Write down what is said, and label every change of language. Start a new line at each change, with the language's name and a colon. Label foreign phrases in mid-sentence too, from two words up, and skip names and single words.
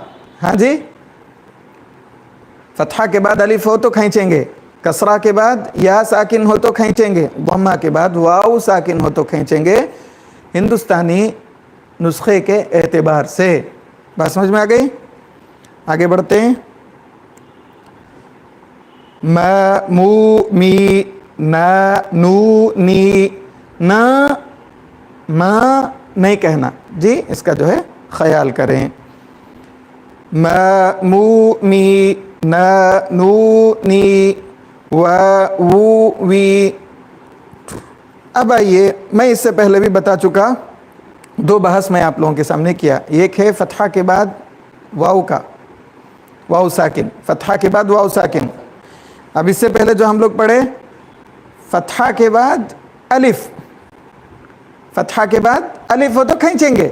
Urdu: ہاں جی، فتحہ کے بعد الف ہو تو کھینچیں گے، کسرہ کے بعد یا ساکن ہو تو کھینچیں گے، ضمہ کے بعد واو ساکن ہو تو کھینچیں گے ہندوستانی نسخے کے اعتبار سے. بات سمجھ میں آ گئی؟ آگے بڑھتے ہیں.
Arabic: ما مو می نا نو نی نا ما
Urdu: نہیں کہنا جی، اس کا جو ہے خیال کریں.
Arabic: ما مو می نا نو نی و وو وی.
Urdu: اب آئیے، میں اس سے پہلے بھی بتا چکا، دو بحث میں آپ لوگوں کے سامنے کیا. ایک ہے فتحہ کے بعد واو کا، واو ساکن، فتحہ کے بعد واو ساکن. اب اس سے پہلے جو ہم لوگ پڑھے فتحہ کے بعد الف، فتحہ کے بعد الف ہو تو کھینچیں گے.